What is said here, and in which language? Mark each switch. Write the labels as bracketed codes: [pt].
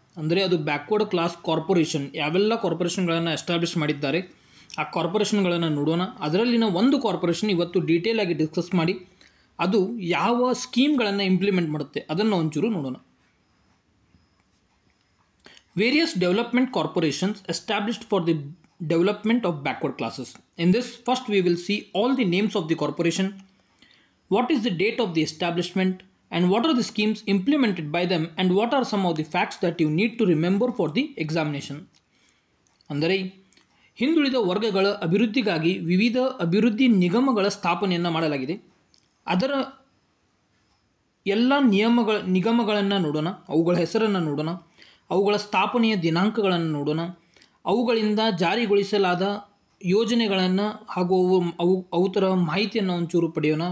[kn] ಅಂದರೆ ಅದು backward class corporation, ಯಾವೆಲ್ಲ ಕಾರ್ಪೊರೇಷನ್ಗಳನ್ನು ಎಸ್ಟಾಬ್ಲಿಷ್ ಮಾಡಿದ್ದಾರೆ ಆ ಕಾರ್ಪೊರೇಷನ್ಗಳನ್ನು ನೋಡೋಣ. ಅದರಲ್ಲಿನ ಒಂದು ಕಾರ್ಪೊರೇಷನ್ ಇವತ್ತು ಡೀಟೇಲ್ ಆಗಿ ಡಿಸ್ಕಸ್ ಮಾಡಿ ಅದು ಯಾವ ಸ್ಕೀಮ್ಗಳನ್ನು ಇಂಪ್ಲಿಮೆಂಟ್ ಮಾಡುತ್ತೆ ಅದನ್ನು ಒಂಚೂರು ನೋಡೋಣ. [en] Various development corporations established for the development of backward classes. In this, first we will see all the names of the corporation, what is the date of the establishment, and what are the schemes implemented by them, and what are some of the facts that you need to remember for the examination. [kn] ಅಂದರೆ ಹಿಂದುಳಿದ ವರ್ಗಗಳ ಅಭಿವೃದ್ಧಿಗಾಗಿ ವಿವಿಧ ಅಭಿವೃದ್ಧಿ ನಿಗಮಗಳ ಸ್ಥಾಪನೆಯನ್ನು ಮಾಡಲಾಗಿದೆ. ಅದರ ಎಲ್ಲ ನಿಗಮಗಳನ್ನು ನೋಡೋಣ, ಅವುಗಳ ಹೆಸರನ್ನು ನೋಡೋಣ, ಅವುಗಳ ಸ್ಥಾಪನೆಯ ದಿನಾಂಕಗಳನ್ನು ನೋಡೋಣ, ಅವುಗಳಿಂದ ಜಾರಿಗೊಳಿಸಲಾದ ಯೋಜನೆಗಳನ್ನು ಹಾಗೂ ಅವುತರ ಮಾಹಿತಿಯನ್ನು ಒಂಚೂರು ಪಡೆಯೋಣ.